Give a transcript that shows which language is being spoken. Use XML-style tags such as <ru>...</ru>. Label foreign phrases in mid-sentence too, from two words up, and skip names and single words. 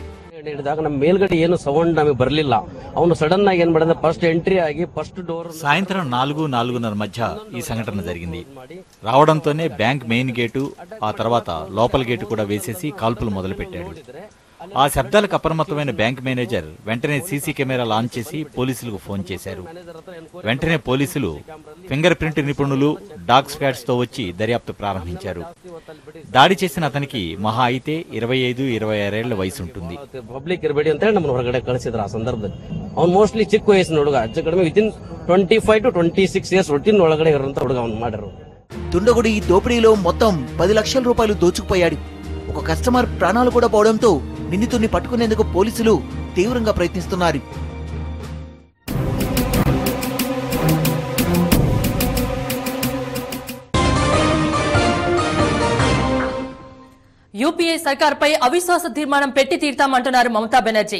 <kn>ಹಿಡಿದಾಗ ನಮ್ಮ ಮೇಲ್ಗಡೆ ಏನು ಸೌಂಡ್ ನಮಗೆ ಬರಲಿಲ್ಲ. ಅವನು ಸಡನ್ ಆಗಿ ಏನ್ ಮಾಡಿದ,</kn> <en>first entry</en> <kn>ఆగి</kn> <en>first door.</en> <te>సాయంత్రం 4-4:30 మధ్య ఈ సంఘటన జరిగింది. రావడంతోనే</te> <en>bank main gate,</en> <te>ఆ తర్వాత లోపల గేటు కూడా వేసేసి కాల్పులు మొదలుపెట్టాడు. ఆ శబ్దాలకు అప్రమత్తమైన</te> <en>bank manager</en> <te>వెంటనే సీసీ కెమెరాలు ఆన్ చేసి పోలీసులకు ఫోన్ చేశారు. వెంటనే పోలీసులు</te> <en>finger print</en> <te>నిపుణులు</te> <en>dog squads</en> <te>తో వచ్చి దర్యాప్తు ప్రారంభించారు. దాడి చేసిన అతనికి మహా అయితే 25-26 ఏళ్ల వయసు ఉంటుంది.</te> <kn>ಪಬ್ಲಿಕ್ ಇರಬಡಿ ಅಂತ ಹೇಳಿ ನಮ್ಮ ಹೊರಗಡೆ ಕಳಿಸಿದ್ರು. ಆ ಸಂದರ್ಭದಲ್ಲಿ ಅವನು ಮೋಸ್ಟ್ಲಿ ಚಿಕ್ಕ ವಯಸ್ಸಿನ ಹುಡುಗ, ಹೆಚ್ಚು ಕಡಿಮೆ</kn> <en>within 25 to 26 years</en> <kn>ಒಟ್ಟಿನ ಒಳಗಡೆ ಇರುವಂತ ಹುಡುಗ ಅವನು ಮಾಡಿರು.</kn> <te>దుండగుడి ఈ దోపిడీలో మొత్తం 10 లక్షల రూపాయలు దోచుకుపోయాడు. ఒక కస్టమర్ ప్రాణాలు కూడా పోవడంతో నిందితుడిని పట్టుకునేందుకు పోలీసులు తీవ్రంగా ప్రయత్నిస్తున్నారు. యూపీఏ సర్కార్పై అవిశ్వాస తీర్మానం పెట్టి తీర్తామంటున్నారు మమతా బెనర్జీ.</te>